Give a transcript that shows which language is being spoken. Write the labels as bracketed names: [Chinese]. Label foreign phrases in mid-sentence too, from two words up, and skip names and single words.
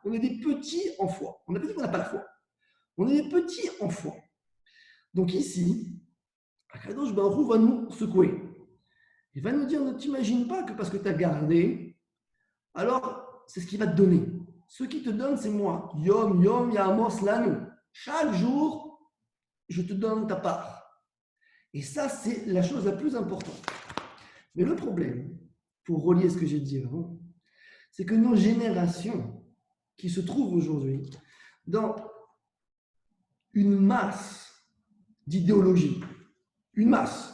[French] On est des petits en foi. On n'a pas dit qu'on n'a pas la foi. On est des petits en foi. Donc ici, [Hebrew] הקדוש ברוך הוא [French] va nous secouer. Il va nous dire, ne t'imagine pas que parce que tu as gardé, alors c'est ce qu'il va te donner. Ce qui te donne, c'est moi. [Hebrew] יום, יום, יעמוס, לנו. [French] Chaque jour, je te donne ta part. Et ça, c'est la chose la plus importante. Mais le problème, pour relier ce que j'ai dit avant, c'est que nos générations qui se trouvent aujourd'hui dans une masse d'idéologies, une masse.